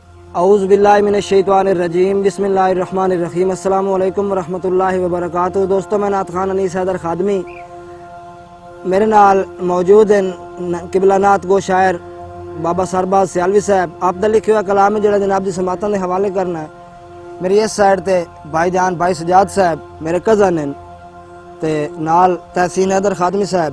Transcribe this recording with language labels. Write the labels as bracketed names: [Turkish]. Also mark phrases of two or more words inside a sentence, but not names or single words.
[Arabic] أعوذ بالله من الشيطان الرجيم بسم الله الرحمن الرحيم السلام عليكم ورحمة الله وبركاته. [Punjabi] دوستو، میں نعت خوان انیس حیدر خادمی، میرے نال موجود ہیں قبلہ نعت گو شاعر بابا سرباز سیالوی صاحب. آپ دا لکھیا ہویا کلام ہے جیہڑا جناب دی سماعتاں دے حوالے کرنا ہے۔ میری اس سائیڈ تے بھائی جان بھائی سجاد صاحب میرے کزن ہیں تے نال تحسین حیدر خادمی صاحب.